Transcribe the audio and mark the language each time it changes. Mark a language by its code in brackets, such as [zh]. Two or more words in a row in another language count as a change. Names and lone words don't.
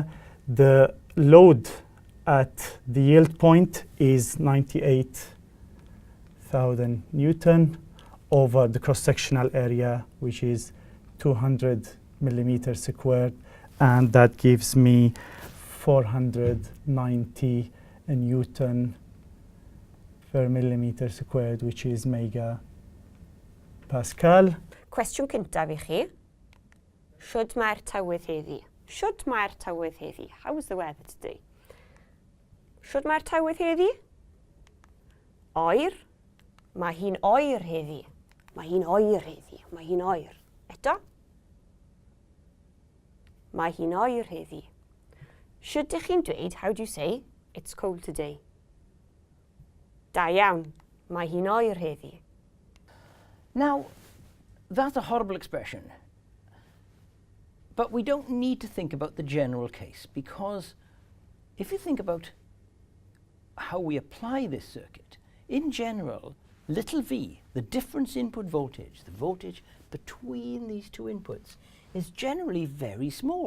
[en] The load at the yield point is 98,000 Newton over the cross-sectional area, which is 200 millimeters squared, and that gives me 490 Newton per millimeter squared, which is mega Pascal. [cy] Cwestiwn cyntaf I chi. Shwd mae'r tywydd heddi? Shwd mae'r tywydd heddi? [en] How is the weather today? [cy] Shwd mae'r tywydd heddi? Oer. Mae hi'n oer heddi. Mae hi'n oer heddi. Mae hi'n oer. Eto? Mae hi'n oer heddi. Shwd ych chi'n dweud, [en] how do you say, it's cold today? [cy] Da iawn. Mae hi'n oer heddi. [en] Now, that's a horrible expression. But we don't need to think about the general case, because if you think about how we apply this circuit, in general, little v, the difference input voltage, the voltage between these two inputs, is generally very small.